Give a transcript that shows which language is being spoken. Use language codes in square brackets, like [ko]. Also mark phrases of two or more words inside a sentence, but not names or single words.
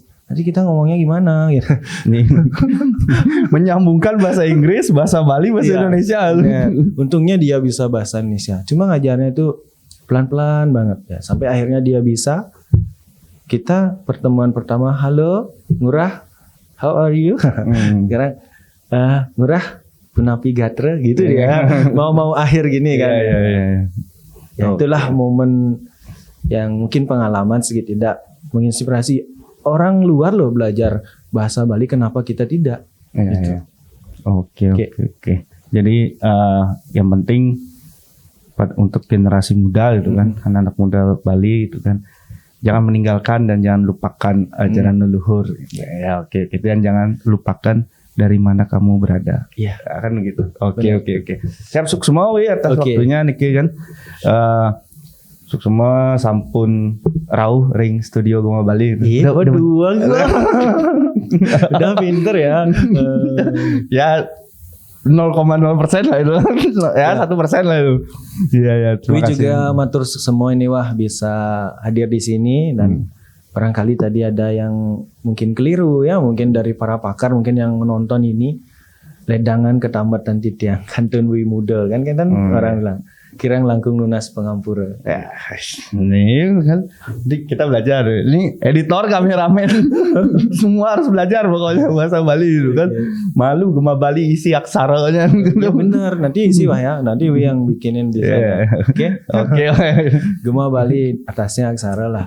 [id] Nanti kita ngomongnya gimana gitu. Nih. Menyambungkan bahasa Inggris, bahasa Bali, bahasa Indonesia. Ya, untungnya dia bisa bahasa Indonesia. Cuma ngajarnya itu pelan-pelan banget ya. Sampai akhirnya dia bisa. Kita pertemuan pertama, halo Ngurah, [en] how are you? [id] Sekarang Ngurah [ban] punapi gatra [id] gitu dia. Mau akhir gini kan. Ya, itulah momen yang mungkin pengalaman sedikit tidak menginspirasi. Orang luar loh belajar bahasa Bali, kenapa kita tidak? Gitu. Oke. Jadi yang penting untuk generasi muda gitu kan, anak-anak muda Bali itu kan, jangan meninggalkan dan jangan lupakan ajaran leluhur. Ya, oke. Jangan lupakan dari mana kamu berada. Iya, kan gitu. Oke. Siap semua atas waktunya niki kan. [ban] Semua sampun rauh ring studio Gema Bali. [id] Iya, dua gua. Udah pinter ya. Ya 0,0% lah itu. Ya 1% lah itu. Iya. Terima kasih. Juga matur semua ini bisa hadir di sini dan barangkali tadi ada yang mungkin keliru ya, mungkin dari para pakar mungkin yang menonton ini [ban] ledangan ketambatan titiang kantun [id] wi muda kan orang bilang. [ban] Kirang langkung lunas pengampura. [id] Ya, ini kan kita belajar. Ini editor, kameramen, semua harus belajar pokoknya bahasa Bali itu kan. Malu Gema Bali isi aksaranya. Ya benar, nanti isi ya. Nanti yang bikinin di sana. Oke. Gema Bali atasnya aksara lah.